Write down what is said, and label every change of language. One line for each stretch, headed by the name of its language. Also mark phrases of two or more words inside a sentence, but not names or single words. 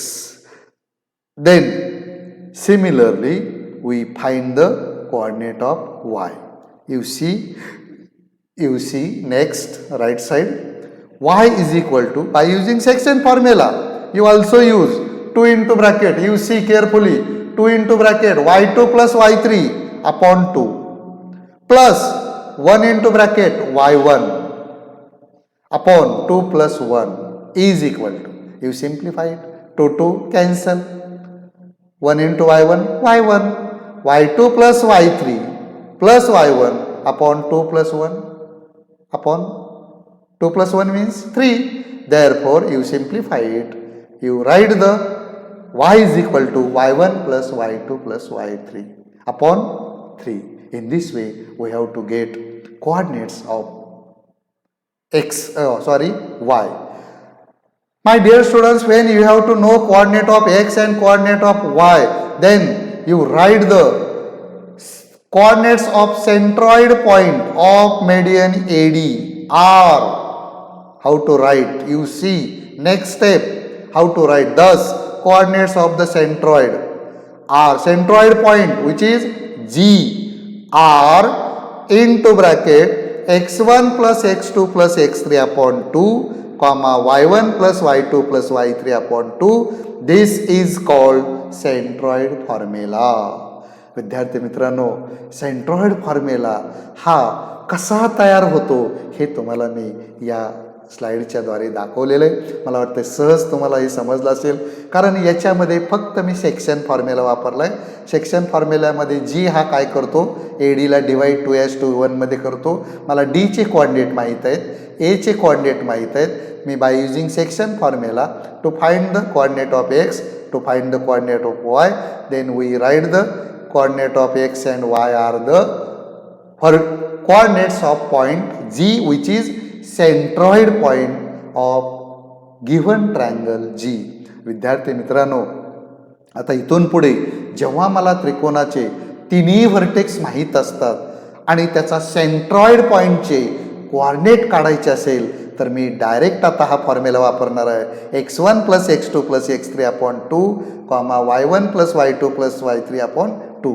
English: Then similarly we find the coordinate of y. You see next right side, y is equal to, by using section formula, you also use 2 into bracket, you see carefully, 2 into bracket y2 plus y3 upon 2 plus 1 into bracket y1 upon 2 plus 1 is equal to, you simplify it, 2 cancel, 1 into y1 y1, y2 plus y3 plus y1 upon 2 plus 1 upon 2 plus 1 means 3. Therefore you simplify it, you write the y is equal to y1 plus y2 plus y3 upon 3. In this way we have to get coordinates of y. My dear students, when you have to know coordinate of x and coordinate of y, then you write the coordinates of centroid point of median AD are. How to write? You see next step, how to write. Thus coordinates of the centroid are, centroid point which is G are into bracket x1 plus x2 plus x3 upon 2, comma y1 plus y2 plus y3 upon 2. This is called centroid formula.
Marathi: विद्यार्थी मित्रांनो,
English: centroid formula
Marathi: हा कसा तयार होतो हे तुम्हाला मी या स्लाइडच्या द्वारे दाखवलेलं आहे. मला वाटतं सहज तुम्हाला हे समजलं असेल, कारण याच्यामध्ये फक्त मी
English: section formula
Marathi: वापरला आहे. सेक्शन फॉर्म्युल्यामध्ये जी हा काय करतो, ADला डिवाइड 2:1 मध्ये करतो. मला D चे कोऑर्डिनेट माहीत आहेत, A चे कोऑर्डिनेट माहीत आहेत.
English: मी by using section formula to find the coordinate of x, to find the coordinate of y, then we write the coordinate of x and y are the coordinates of point G, which is centroid point of given triangle G.
Marathi: विद्यार्थी मित्रांनो, आता इथून पुढे जेव्हा मला त्रिकोणाचे तिन्ही व्हर्टेक्स माहीत असतात आणि त्याचा सेंट्रॉइड पॉइंटचे कोऑर्डिनेट काढायचे असेल, तर मी डायरेक्ट आता हा फॉर्म्युला वापरणार आहे,
English: x1 plus x2 plus x3 upon 2, comma y1 plus y2 plus y3 upon 2.